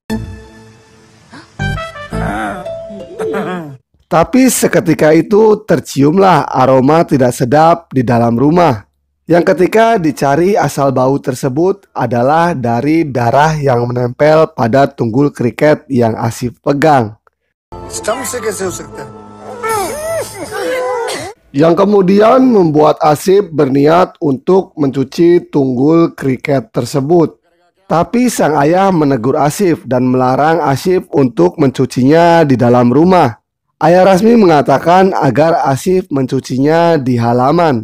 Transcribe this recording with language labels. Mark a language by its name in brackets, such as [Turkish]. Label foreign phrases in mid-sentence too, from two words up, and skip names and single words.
[Indonesian] Tapi seketika itu terciumlah aroma tidak sedap di dalam rumah. Yang ketika dicari asal bau tersebut adalah dari darah yang menempel pada tunggul kriket yang Asif pegang. [Hindi] स्टम्प से कैसे हो सकता है? [Indonesian] Yang kemudian membuat Asif berniat untuk mencuci tunggul kriket tersebut. Tapi sang ayah menegur Asif dan melarang Asif untuk mencucinya di dalam rumah. Ayah Rasmi mengatakan agar Asif mencucinya di halaman.